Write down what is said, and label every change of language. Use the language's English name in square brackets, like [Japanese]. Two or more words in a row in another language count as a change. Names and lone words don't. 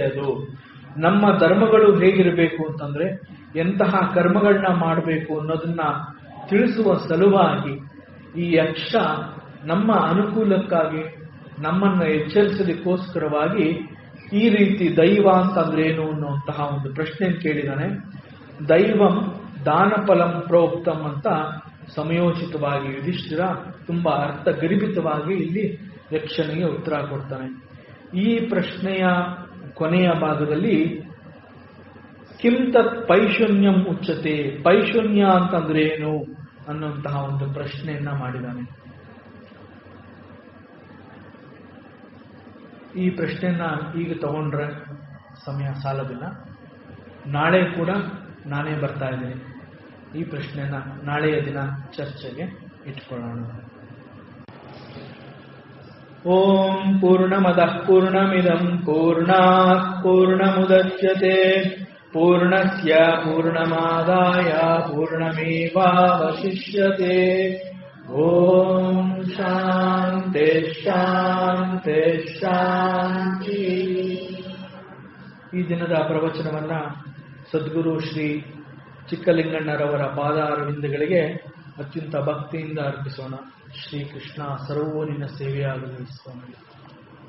[Kannada] ಅದು ನಮ್ಮ ಧರ್ಮಗಳು ಹೇಗಿರಬೇಕು ಅಂತಂದ್ರೆ ಎಂತಹ ಕರ್ಮಗಳನ್ನ ಮಾಡಬೇಕು ಅನ್ನೋದನ್ನ ತಿಳಿಸುವ ಸಲುವಾಗಿ ಈ ಯಕ್ಷ ನಮ್ಮ ಅನುಕೂಲಕ್ಕಾಗಿ ನಮ್ಮನ್ನ ಎಚ್ಚರಿಸಲಿಕ್ಕೋಸ್ಕರವಾಗಿ ಈ ರೀತಿ ದೈವ ಅಂತಂದ್ರೆ ಏನು ಅನ್ನುವಂತಹ ಒಂದು ಪ್ರಶ್ನೆ ಕೇಳಿದಾನೆ. [Sanskrit] ದೈವಂ ದಾನಫಲಂ ಪ್ರೋಕ್ತಂ [Kannada] ಅಂತ ಸಮಯೋಚಿತವಾಗಿ ಯುಧಿಷ್ಠಿರ ತುಂಬಾ ಅರ್ಥಗರ್ಭಿತವಾಗಿ ಇಲ್ಲಿ ಯಕ್ಷನಿಗೆ ಉತ್ತರ ಕೊಡ್ತಾನೆ. ಈ ಪ್ರಶ್ನೆಯ ಕೊನೆಯ ಭಾಗದಲ್ಲಿ [Sanskrit] ಕಿಂ ತತ್ ಪೈಶೂನ್ಯಂ ಉಚ್ಯತೆ, [Kannada] ಪೈಶೂನ್ಯ ಅಂತಂದ್ರೆ ಏನು ಅನ್ನುವಂತಹ ಒಂದು ಪ್ರಶ್ನೆಯನ್ನ ಮಾಡಿದಾನೆ. ಈ ಪ್ರಶ್ನೆಯನ್ನ ಈಗ ತಗೊಂಡ್ರೆ ಸಮಯ ಸಾಲದಿಲ್ಲ. ನಾಳೆ ಕೂಡ ನಾನೇ ಬರ್ತಾ ಇದ್ದೀನಿ. ಈ ಪ್ರಶ್ನೆಯನ್ನ ನಾಳೆಯ ದಿನ ಚರ್ಚೆಗೆ ಇಟ್ಕೊಳ್ಳೋಣ. [Sanskrit] ಓಂ ಪೂರ್ಣಮದಃ ಪೂರ್ಣಮಿದಂ ಪೂರ್ಣಾತ್ ಪೂರ್ಣಮುದಚ್ಯತೆ ಪೂರ್ಣಸ್ಯ ಪೂರ್ಣಮಾದಾಯ ಪೂರ್ಣಮೇವಾವಶಿಷ್ಯತೆ. ಓಂ ಶಾಂತಿ ಶಾಂತಿ ಶಾಂತಿ. [Kannada] ಈ ದಿನದ ಪ್ರವಚನವನ್ನ ಸದ್ಗುರು ಶ್ರೀ ಚಿಕ್ಕಲಿಂಗಣ್ಣರವರ ಪಾದಾರವಿಂದಗಳಿಗೆ ಅತ್ಯಂತ ಭಕ್ತಿಯಿಂದ ಅರ್ಪಿಸೋಣ. ಶ್ರೀಕೃಷ್ಣ ಸರ್ವೋ ನಿನ್ನ ಸೇವೆಯಾಗಲಿ ಸ್ವಾಮಿ.